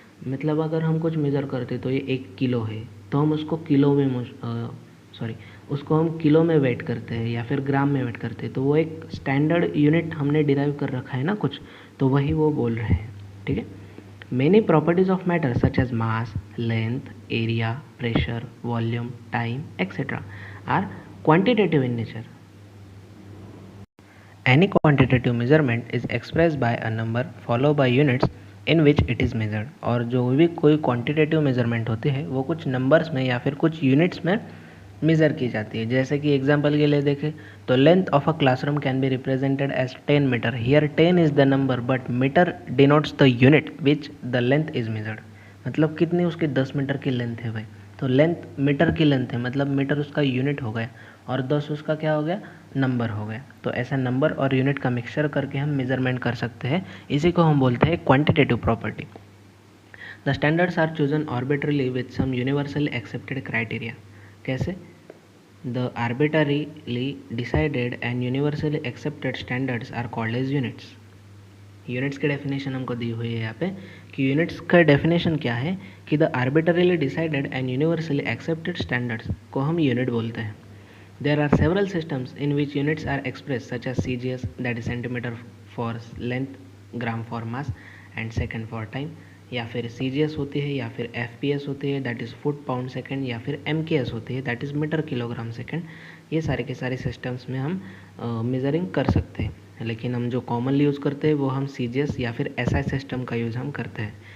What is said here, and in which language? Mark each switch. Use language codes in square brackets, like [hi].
[hi] मतलब अगर हम कुछ मेज़र करते तो ये 1 किलो है, तो हम उसको किलो में उसको हम किलो में वेट करते हैं या फिर ग्राम में वेट करते हैं, तो वो एक स्टैंडर्ड यूनिट हमने डिराइव कर रखा है ना कुछ, तो वही वो बोल रहे हैं, ठीक है। [en] Many properties of matter such as mass, length, area, pressure, volume, time et cetera are quantitative in nature. Any quantitative measurement is expressed by a number followed by units in which it is measured. [hi] और जो भी कोई quantitative measurement होती है वो कुछ numbers में या फिर कुछ यूनिट्स में मेज़र की जाती है. जैसे कि एग्जांपल के लिए देखें तो [en] Length of a classroom can be represented as 10 metre. Here 10 is the number but metre denotes the unit which the length is measured. [hi] मतलब कितनी उसकी 10 मीटर की लेंथ है भाई, तो लेंथ मीटर की लेंथ है, मतलब मीटर उसका यूनिट हो गया और 10 उसका क्या हो गया, नंबर हो गया. तो ऐसा नंबर और यूनिट का मिक्सचर करके हम मेजरमेंट कर सकते हैं. इसी को हम बोलते हैं quantitative property. [en] The standards are chosen arbitrarily with some universally accepted criteria. [hi] कैसे? [en] The arbitrarily decided and universally accepted standards are called as units. [hi] Units की डेफिनेशन हमको दी हुई है यहाँ पे कि यूनिट्स का डेफिनेशन क्या है कि [en] the arbitrarily decided and universally accepted standards [hi] को हम यूनिट बोलते हैं. [en] There are several systems in which units are expressed such as CGS, that is centimeter for length, gram for mass and second for time. [hi] या फिर CGS होती है या फिर FPS होती है [en] that is foot pound second, [hi] या फिर MKS होती है [en] that is metre kilogram second. [hi] ये सारे के सारे सिस्टम्स में हम मेजरिंग कर सकते हैं, लेकिन हम जो कॉमनली यूज़ करते हैं वो हम CGS या फिर SI सिस्टम का यूज़ हम करते हैं.